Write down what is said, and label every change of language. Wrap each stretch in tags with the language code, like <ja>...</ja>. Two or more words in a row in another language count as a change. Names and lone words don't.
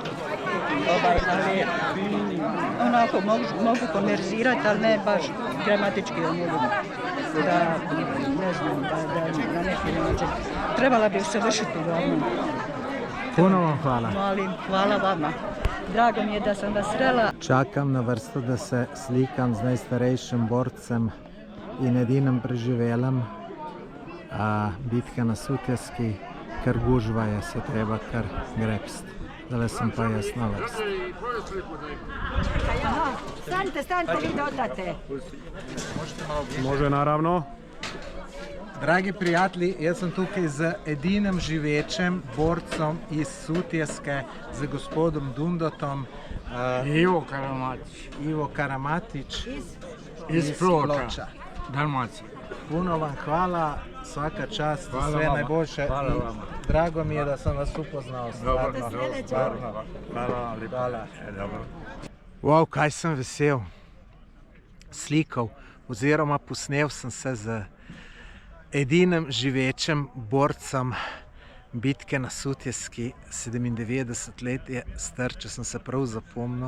<bs>Ali onako mogu konverzirati, ali ne baš gramatički o mogu da, ne znam, da na neki način. Trebala bi usavršiti uglavnom. Puno vam hvala. Molim, hvala vama. Drago mi je da sam vas srela.</bs> <sl>Čakam na vrsto da se slikam z najstarejšim borcem in edinim preživelem. Bitka na Sutjeski, ker gužva je, se treba kar grepst. Zdaj sem pa jaz na vrsti.</sl> <bs>Stanite, vi dodate. Može, naravno.</bs> <sl>Dragi prijatelji, jaz sem tukaj z edinim živečim borcem iz Sutjeske, z gospodom Dundotom. Ivo Karamatić. Ivo Karamatić iz Ploča, Dalmacija.</sl> <hr>Puno vam hvala, svaka čast, hvala sve vama.</hr> <sl>Najboljše.</sl> <hr>Hvala vama. Drago mi je da sam vas upoznal. Hvala.</hr> <sl>Wow, kaj sem vesel. Slikal oziroma posnel sem se z edinim živečim borcem bitke na Sutjeski, 97 let je star, če sem se prav zapomnil.</sl>